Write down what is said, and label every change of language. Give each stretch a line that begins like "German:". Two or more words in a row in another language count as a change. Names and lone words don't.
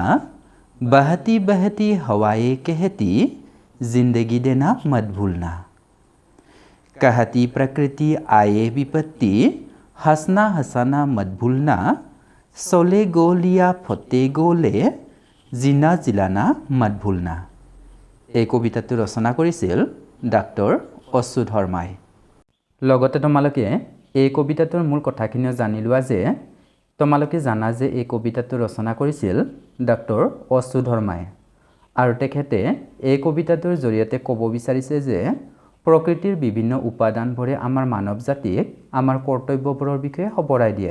Hindi: बहती बहती हवाएं कहती, जिंदगी देना मत भूलना। कहती प्रकृति आए विपत्ति, हंसना हंसाना मत भूलना। सोले गोलिया फते गोले, जीना जिलाना मत भूलना।
Assamese: এই কবিতাটো ৰচনা কৰিছিল ডাক্তৰ অচ্যুত শৰ্মাই। লগতে তোমালোকে এই কবিতাটোৰ মূল কথাখিনিও জানি লোৱা যে তোমালোকে জানা যে এই কবিতাটো ৰচনা কৰিছিল ডাক্তৰ অচ্যুত শৰ্মাই। আৰু তেখেতে এই কবিতাটোৰ জৰিয়তে ক'ব বিচাৰিছে যে প্ৰকৃতিৰ বিভিন্ন উপাদানবোৰে আমাৰ মানৱ জাতিক আমাৰ কৰ্তব্যবোৰৰ বিষয়ে সোঁৱৰাই দিয়ে।